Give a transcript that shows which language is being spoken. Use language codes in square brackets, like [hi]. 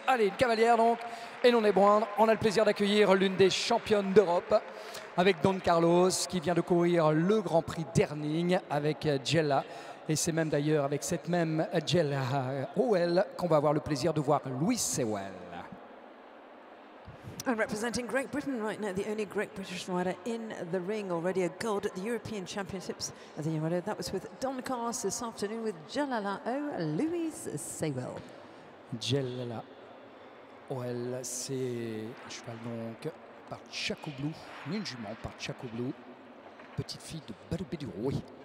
[fr] Allez, une cavalière donc, et non des moindres. On a le plaisir d'accueillir l'une des championnes d'Europe avec Don Carlos qui vient de courir le Grand Prix d'Herning avec Jella. Et c'est même d'ailleurs avec cette même Jella Howell qu'on va avoir le plaisir de voir Louis Sewell. [en] And representing Great Britain right now, the only Great British rider in the ring, already a gold at the European Championships as a young rider. That was with Don Carlos this afternoon with Jalala Louise Sewell. [fr] Jalala Howell, c'est un cheval donc par Chacoblou, une jument par Chacoblou, petite fille de Balubé du Rouy.